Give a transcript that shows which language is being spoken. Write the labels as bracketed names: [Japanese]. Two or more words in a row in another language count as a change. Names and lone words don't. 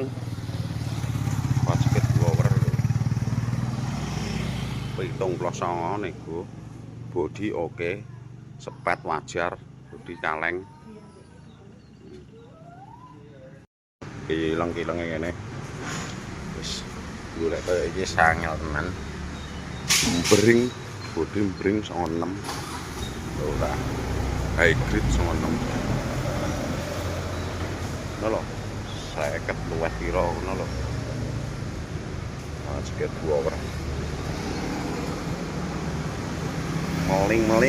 [Javanese] Pajake blower lho. 79 nego. Bodi oke. Sepet wajar, bodi kaleng. Kileng-kilenge ngene. Wis golek kaya iki sangel tenan. Bring, bodi bring 96. Ora. Hybrid 96. Ngono lho. 50 luwih piro ngono lho. Pajake blower. Meling.